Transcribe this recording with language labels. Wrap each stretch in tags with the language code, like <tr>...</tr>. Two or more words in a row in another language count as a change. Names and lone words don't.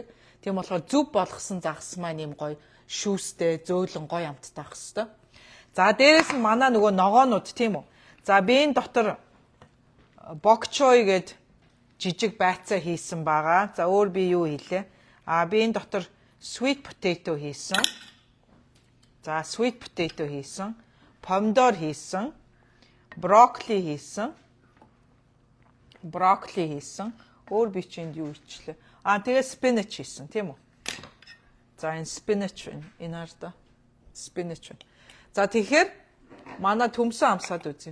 <mn>Тийм болохоор зүв болгосон загас маань ийм гой шүүстэй, зөөлөн гой амттай ах хэвээр. За дээрээс нь манай нөгөө ногоонууд тийм үү. За би энэ дотор бокчой гээд жижиг байцаа хийсэн байгаа. За өөр би юу хийлээ? Би энэ дотор</mn> <en>sweet potato</en> <mn>хийсэн. За</mn> <en>sweet potato</en> <mn>хийсэн. Помидор хийсэн. Брокколи хийсэн. Өөр би чинь юу хийчлээ? Тэгээ spinach хийсэн, тийм үү? За энэ spinach байна. Энэ хардаа spinach байна. За тэгэхээр манай төмсөн амсаад үзье.</mn>